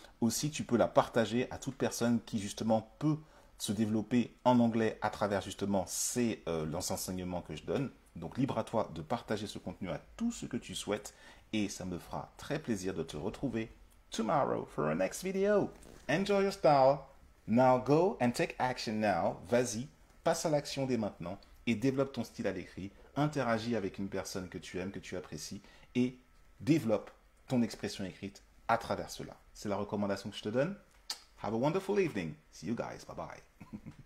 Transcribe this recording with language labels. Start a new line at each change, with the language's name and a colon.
French: Aussi, tu peux la partager à toute personne qui justement peut se développer en anglais à travers justement les enseignements que je donne. Donc libre à toi de partager ce contenu à tout ce que tu souhaites et ça me fera très plaisir de te retrouver tomorrow for a next video.
English: Enjoy your style. Now go and take action now.
French: Vas-y, passe à l'action dès maintenant et développe ton style à l'écrit. Interagis avec une personne que tu aimes, que tu apprécies et développe ton expression écrite à travers cela. C'est la recommandation que je te donne. Have a wonderful evening. See you guys. Bye bye.